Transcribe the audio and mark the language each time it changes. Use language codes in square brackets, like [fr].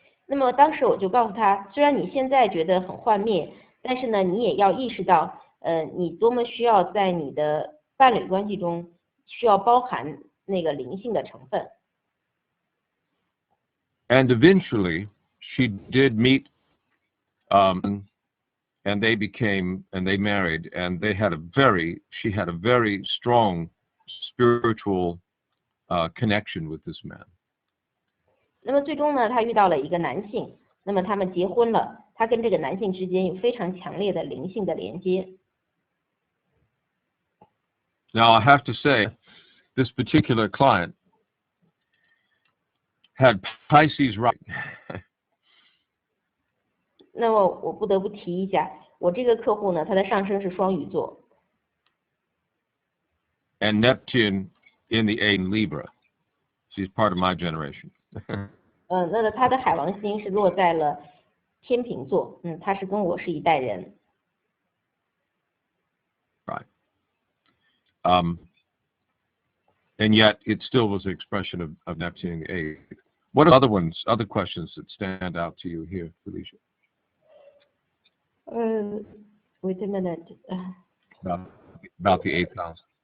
[zh] 那么当时我就告诉他，虽然你现在觉得很幻灭，但是呢，你也要意识到，你多么需要在你的伴侣关系中需要包含那个灵性的成分。 [en] And eventually, she did meet, and they married, and she had a very strong spiritual connection with this man. [zh] 那么最终呢，她遇到了一个男性，那么他们结婚了，她跟这个男性之间有非常强烈的灵性的连接。 [en] Now I have to say, this particular client had Pisces rising. [zh] 那么我不得不提一下，我这个客户呢，他的上升是双鱼座。 [en] And Neptune in the 8 in Libra. She's part of my generation. [zh] 那他的海王星是落在了天秤座，他是跟我是一代人。 [en] Right. And yet it still was an expression of Neptune in the 8. What are other questions that stand out to you here, Felicia? Wait a minute. About the 8th house.